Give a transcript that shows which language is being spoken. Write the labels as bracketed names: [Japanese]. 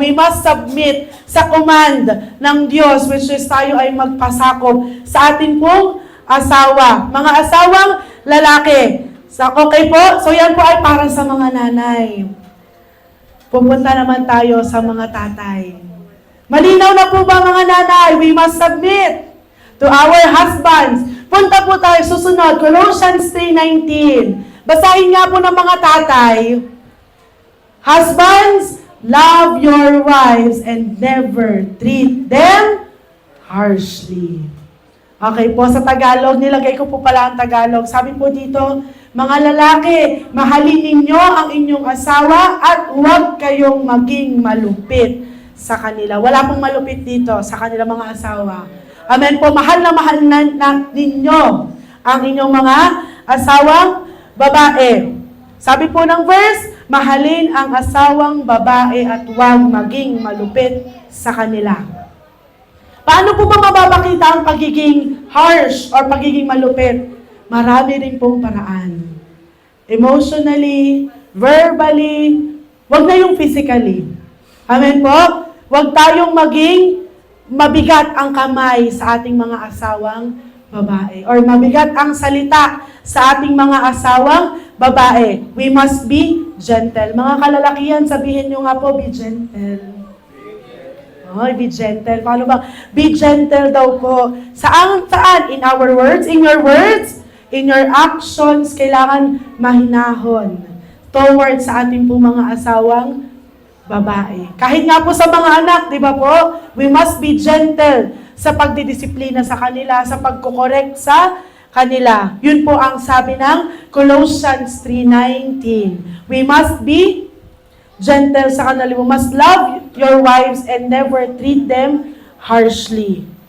[English] We must submit [Filipino] sa command ng Diyos, [English] which is [Filipino] tayo ay magpasakop sa atin pong asawa. Mga asawang lalaki. Okay po? So yan po ay para sa mga nanay. Pupunta naman tayo sa mga tatay. Malinaw na po ba mga nanay? [English] We must submit to our husbands. [Filipino] Punta po tayo, susunod, Colossians 3:19. Basahin nga po ng mga tatay. [English] Husbands, love your wives and never treat them harshly. [Filipino] Okay po, sa Tagalog, nilagay ko po pala ang Tagalog. Sabi po dito, mga lalaki, mahalin ninyo ang inyong asawa at huwag kayong maging malupit sa kanila. Wala pong malupit dito sa kanila mga asawa. Amen po, mahal na ninyo ang inyong mga asawang babae. Sabi po ng verse, mahalin ang asawang babae at huwag maging malupit sa kanila. Paano po ba mababakita ang pagiging harsh or pagiging malupit? Marami rin pong paraan. Emotionally, verbally, huwag na yung physically. Amen po? Huwag tayong maging mabigat ang kamay sa ating mga asawang babae. Or mabigat ang salita sa ating mga asawang babae. [English] We must be gentle. [Filipino] Mga kalalakihan, sabihin nyo nga po, [English] be gentle. [Filipino] Oy, be gentle. Paano ba? [English] Be gentle [Filipino] daw po. Saan? [English] In our words? In your words? In your actions, [Filipino] kailangan mahinahon towards sa ating po mga asawang babae. Kahit nga po sa mga anak, di ba po? [English] We must be gentle [Filipino] sa pagdidisiplina sa kanila, sa pagkukorekt sa kanila. Yun po ang sabi ng Colossians 3:19. [English] We must be gentle [Filipino] sa kanila. [English] We must love your wives and never treat them harshly.